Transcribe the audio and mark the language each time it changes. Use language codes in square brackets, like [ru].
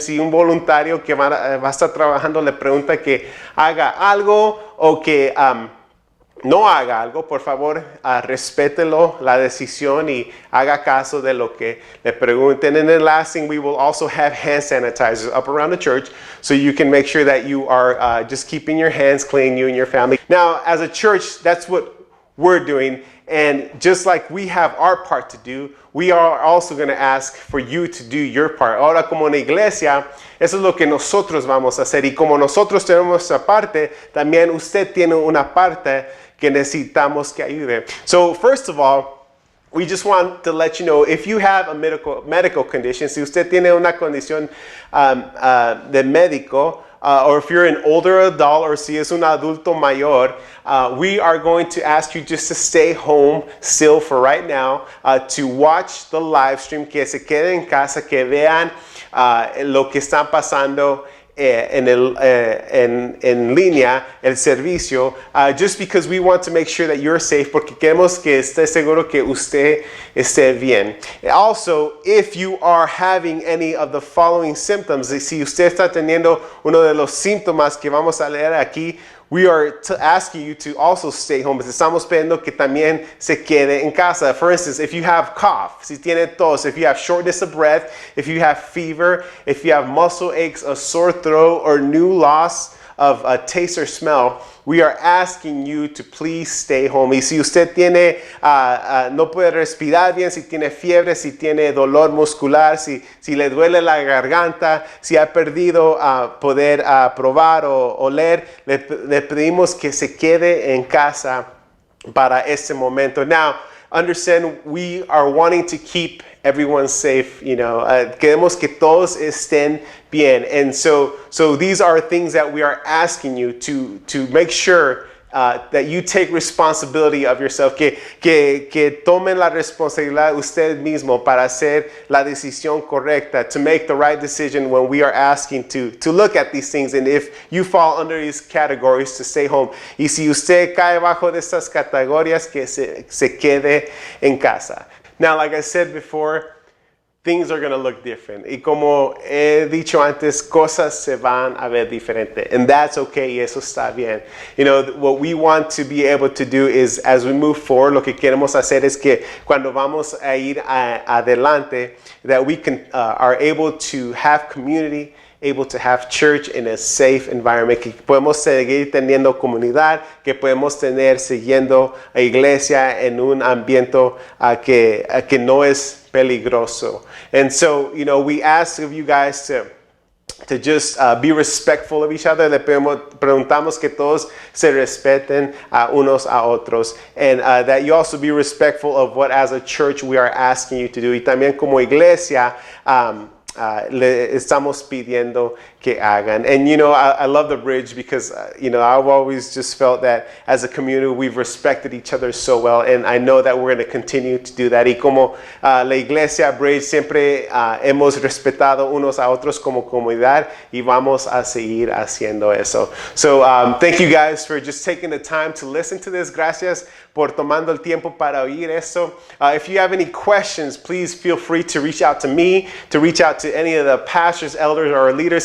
[es] Si un voluntario que va a estar trabajando le pregunta que haga algo o que no haga algo, por favor, respételo la decisión y haga caso de lo que le pregunten. [en] And then last thing, we will also have hand sanitizers up around the church so you can make sure that you are just keeping your hands clean, you and your family. Now, as a church, that's what we're doing. And just like we have our part to do, we are also going to ask for you to do your part. [es] Ahora, como una iglesia, eso es lo que nosotros vamos a hacer. Y como nosotros tenemos nuestra parte, también usted tiene una parte que necesitamos que ayude. [en] So first of all, we just want to let you know, if you have a medical condition, [es] si usted tiene una condición de médico [en] or if you're an older adult, or [es] si es un adulto mayor, [en] we are going to ask you just to stay home still for right now, to watch the live stream, [es] que se queden en casa, que vean lo que están pasando en línea, el servicio, [en] just because we want to make sure that you're safe, [es] porque queremos que esté seguro que usted esté bien. [en] Also, if you are having any of the following symptoms, [es] si usted está teniendo uno de los síntomas que vamos a leer aquí, [en] we are asking you to also stay home. [es] Estamos pidiendo que también se quede en casa. [en] For instance, if you have cough, [es] si tiene tos, [en] if you have shortness of breath, if you have fever, if you have muscle aches, a sore throat, or new loss of taste or smell, we are asking you to please stay home. [es] Y si usted tiene, no puede respirar bien, si tiene fiebre, si tiene dolor muscular, si le duele la garganta, si ha perdido poder probar o oler, le pedimos que se quede en casa para este momento. [en] Now, understand, we are wanting to keep everyone safe, [es] queremos que todos estén bien. [en] And so these are things that we are asking you to make sure that you take responsibility of yourself, [es] que tomen la responsabilidad usted mismo para hacer la decisión correcta, [en] to make the right decision when we are asking to look at these things, and if you fall under these categories, to stay home. [es] Y si usted cae bajo de estas categorías, que se quede en casa. [en] Now, like I said before, things are going to look different. [es] Y como he dicho antes, cosas se van a ver diferente. [en] And that's okay, [es] y eso está bien. [en] What we want to be able to do is, as we move forward, [es] lo que queremos hacer es que cuando vamos a ir adelante, [en] that we are able to have community, able to have church in a safe environment, [es] que podemos seguir teniendo comunidad, que podemos tener siguiendo a iglesia en un ambiente que no es peligroso. [en] And so, we ask of you guys to just be respectful of each other. [es] Le preguntamos que todos se respeten unos a otros, [en] and that you also be respectful of what as a church we are asking you to do. [es] Y también como iglesia, le estamos pidiendo que hagan. [en] And I love the bridge because I've always just felt that as a community we've respected each other so well, and I know that we're going to continue to do that. [es] Y como la iglesia Bridge siempre hemos respetado unos a otros como comunidad, y vamos a seguir haciendo eso. [en] So thank you guys for just taking the time to listen to this. [es] Gracias por tomando el tiempo para oír eso. [en] If you have any questions, please feel free to reach out to me, to reach out to any of the pastors, elders, or leaders.